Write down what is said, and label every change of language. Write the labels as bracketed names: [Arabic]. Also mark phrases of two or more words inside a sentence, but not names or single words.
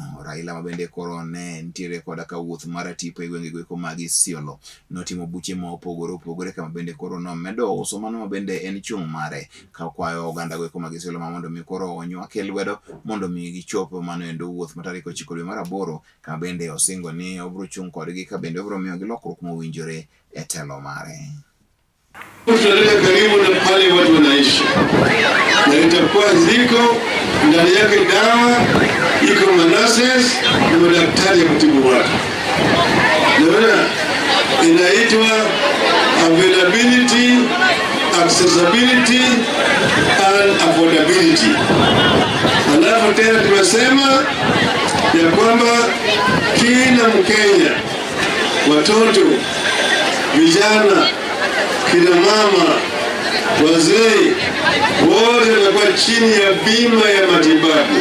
[Luo (Kenya and Tanzania)] Raila mabende koro ne nitiere koda ka wuoth mar tipo e gwenge goeko mag Isiolo notimo buche ma opogore kama bende koro nomedo uso mano mabende en chung' mare ka kwayo oganda goeko mag Isiolo mondo mi koro onywake lwedo mondo mi gichop mano endo wuoth ma tarik 9 dwe mar 8 kama bende osingo ni obiro chung' kodgi ka bende obiro miyogi lokruok mowinjore e telo mare. [Swahili] Tunaleta karibu na pale watu wanaishi na itakuwa ziko ndani yake dawa, iko manases na madaktari ya kutibu watu. Naona inaitwa [English] availability, accessibility and affordability. [Swahili] Alafu tena tumesema ya kwamba kila Mkenya, watoto, vijana, kina mama, wazee, wote wanakuwa chini ya bima ya matibabu.